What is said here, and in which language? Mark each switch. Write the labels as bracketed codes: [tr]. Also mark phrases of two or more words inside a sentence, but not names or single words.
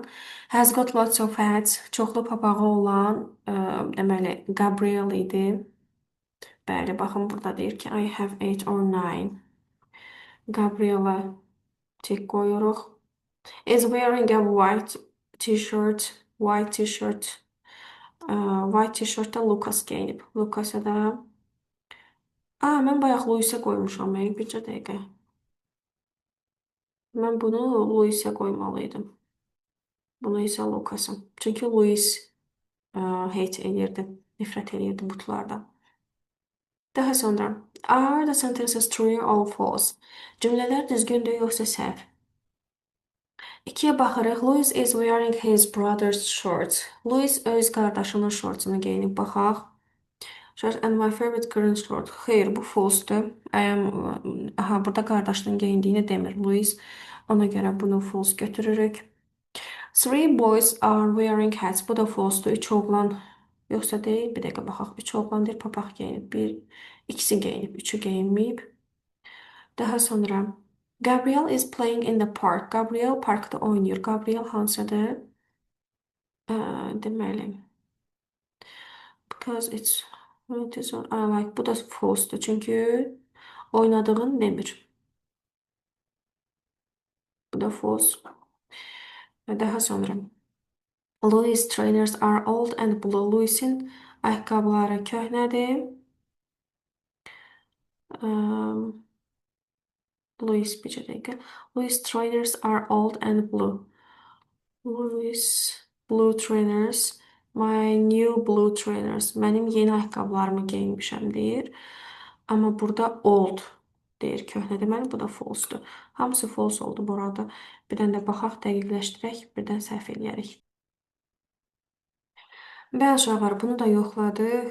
[en] Has got lots of hats. [az] Çoxlu papağı olan, deməli, Gabriel idi. Bəli, baxın burada deyir ki, [en] I have 8 or 9. [az] Gabriela tik qoyuruq. [en] Is wearing a white t-shirt. White t-shirt. White t-shirtdə [az] Lucas geyinib. Lucas'a da... Mən bayaq Luis'e qoymuşam. Bircə dəqiqə. Mən bunu Luis'e qoymalıydım. Bunu isə Lucas'a. Çünki Luis hate eləyirdi. Nifrət eləyirdi butlardan. Daha sonra, [en] are the sentences true or false? [az] Cümlələr düzgündür yoxsa səhv? İkiyə baxırıq. [en] Louis is wearing his brother's shorts. [az] Louis öz qardaşının şortsunu geyinib. Baxaq. [en] Shorts and my favorite green short. [az] Xeyr, bu false-dur. Burada qardaşının geyindiyini demir Louis. Ona görə bunu false götürürük. [en] Three boys are wearing hats. [az] Bu da false-dur. Üç oğlan yoxsa deyil. Bir dəqiqə baxaq. Üç oğlan deyil, papaq geyinib. İkisi geyinib, üçü geyinməyib. Daha sonra [en] Gabriel is playing in the park. [az] Gabriel parkda oynayır. Gabriel hansıdır? Deməli. [en] Because it is like, [az] bu da false'dur. Çünki oynadığını demir. Bu da false. Daha sonra [en] Louis trainers are old and blue. [az] Louis'in ayaqqabıları köhnədir. Louis bir dəqiqə. [en] Louis trainers are old and blue. Louis blue trainers. My new blue trainers. [az] Mənim yeni ayaqqabılarımı geyinmişəm deyir. Amma burada old deyir, köhnə. Deməli bu da false-dur. Hamısı false oldu burada. Bir dənə də baxaq, dəqiqləşdirək, birdən səhv eləyərik. Bəli uşaqlar, bunu da yoxladıq.